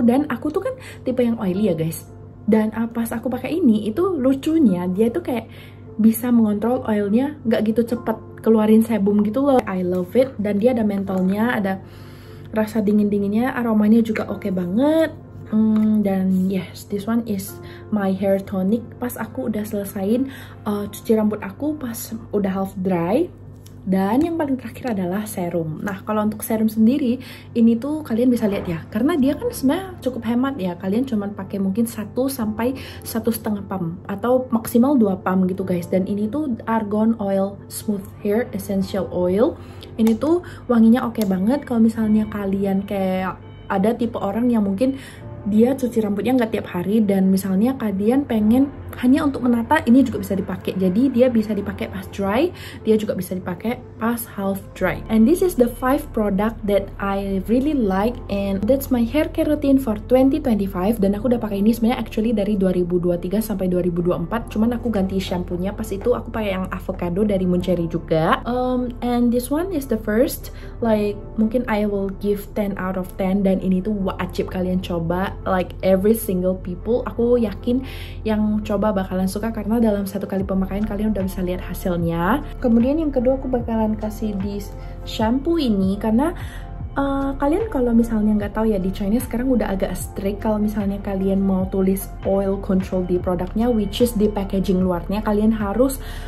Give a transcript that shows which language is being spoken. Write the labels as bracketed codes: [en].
[id] Dan aku tuh kan tipe yang oily ya guys. Dan pas aku pakai ini itu lucunya dia tuh kayak bisa mengontrol oilnya nggak gitu cepet keluarin sebum gitu loh. [en] I love it. [id] Dan dia ada mentolnya, ada rasa dingin-dinginnya, aromanya juga oke banget. Dan [en] yes, this one is my hair tonic. [id] Pas aku udah selesain cuci rambut aku pas udah half dry. Dan yang paling terakhir adalah serum. Nah kalau untuk serum sendiri ini tuh kalian bisa lihat ya, karena dia kan sebenarnya cukup hemat ya. Kalian cuma pakai mungkin 1 sampai 1,5 pump atau maksimal 2 pump gitu guys. Dan ini tuh Argan Oil Smooth Hair Essential Oil. Ini tuh wanginya oke banget. Kalau misalnya kalian kayak ada tipe orang yang mungkin dia cuci rambutnya nggak tiap hari, dan misalnya kalian pengen hanya untuk menata, ini juga bisa dipakai. Jadi dia bisa dipakai pas dry, dia juga bisa dipakai pas half dry. [en] And this is the 5 product that I really like, and that's my hair care routine for 2025. [id] Dan aku udah pakai ini sebenarnya [en] actually [id] dari 2023 sampai 2024. Cuman aku ganti shampoo-nya. Pas itu aku pakai yang avocado dari Muncherry juga. [en] And this one is the first, like [id] mungkin [en] I will give 10 out of 10. [id] Dan ini tuh wajib kalian coba, [en] like every single people. [id] Aku yakin yang coba bakalan suka karena dalam 1 kali pemakaian kalian udah bisa lihat hasilnya. Kemudian yang kedua aku bakalan kasih di shampoo ini karena kalian kalau misalnya nggak tahu ya, di China sekarang udah agak strict kalau misalnya kalian mau tulis oil control di produknya, [en] which is [id] di packaging luarnya, kalian harus